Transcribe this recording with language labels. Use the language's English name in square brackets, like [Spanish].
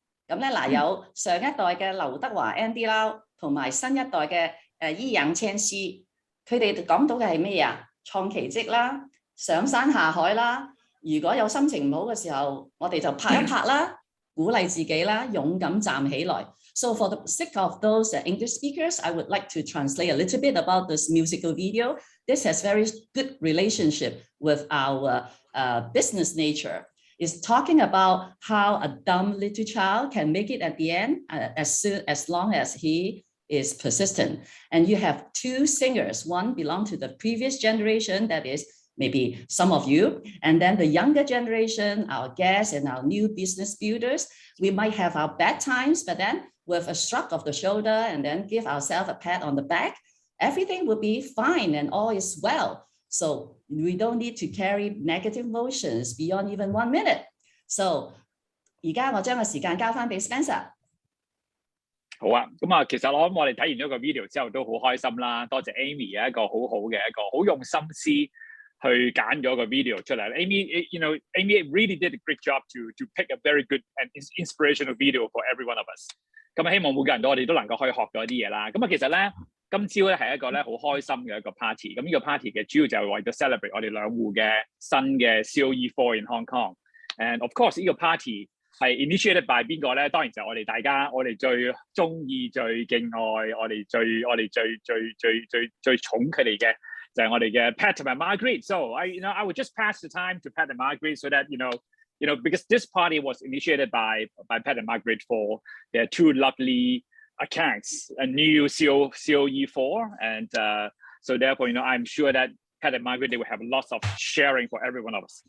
[Cantonese] 咁咧嗱，有上一代嘅劉德華 Andy Lau 同埋新一代嘅易烊千璽，佢哋講到嘅係咩啊？創奇蹟啦，上山下海啦。如果有心情唔好嘅時候，我哋就拍一拍啦，鼓勵自己啦，勇敢站起來。 [English] So for the sake of those English speakers, I would like to translate a little bit about this musical video. This has very good relationship with our business nature. It's talking about how a dumb little child can make it at the end as long as he is persistent. And you have two singers. One belongs to the previous generation, that is maybe some of you, and then the younger generation, our guests and our new business builders. We might have our bad times, but then with a shrug of the shoulder and then give ourselves a pat on the back, everything will be fine and all is well. So we don't need to carry negative emotions beyond even 1 minute. [Cantonese] So 而家我將個時間交翻俾 Spencer。好啊，咁啊，其實我諗我哋睇完咗個 video 之後都好開心啦，多謝 Amy 一個好好嘅一個好用心思去揀咗個 video 出嚟。 [English] Amy really did a great job to pick a very good and inspirational video for every one of us。 [Cantonese] 咁希望每個人我哋都能夠可以學到一啲嘢啦。咁啊，其實咧今朝咧係一個咧好開心嘅一個 party。咁呢個 party 嘅主要就係為咗 celebrate 我哋兩戶嘅新嘅 COE IV in Hong Kong。 [English] And of course [Cantonese] 呢個 party 係 [English] initiated by [Cantonese] 邊個咧？當然就係我哋大家，我哋最中意、最敬愛、我哋最寵佢哋嘅就係我哋嘅 Pat 同埋 Margaret。 [English] So I would just pass the time to Pat and Margaret so that because this party was initiated by Pat and Margaret for their two lovely accounts, a new COE IV, and so therefore, I'm sure that Pat and Margaret, they will have lots of sharing for every one of us.